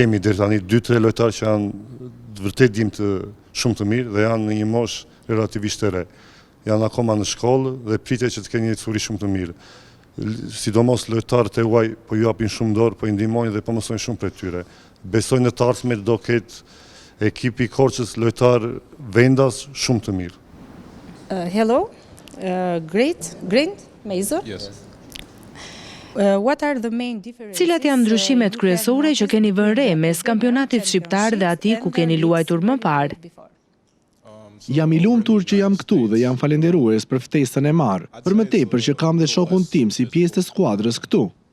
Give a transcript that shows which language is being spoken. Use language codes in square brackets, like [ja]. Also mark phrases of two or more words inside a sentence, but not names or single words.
[sq] Kemi deri tani 2-3 lojtarë që janë vërtet dimë shumë të mirë dhe janë në një moshë relativisht të re. Janë akoma në shkollë dhe pritet që të kenë një ecuri shumë të mirë. Sidomos lojtarët e huaj po ju japin shumë dorë, po i ndihmojnë dhe po mësojnë shumë prej tyre. Besoj në të ardhmen do ketë ekipi i Korçës lojtar vendas shumë të mirë. [en] Hello, great, Meizo? Yes. [sq] Cilat janë ndryshimet kryesore që keni vënë re mes kampionatit shqiptar dhe atij ku keni luajtur më parë? Jam i lumtur që jam këtu dhe jam falenderues për ftesën e marrë, për më tepër që kam dhe shokun tim si pjesë të skuadrës këtu.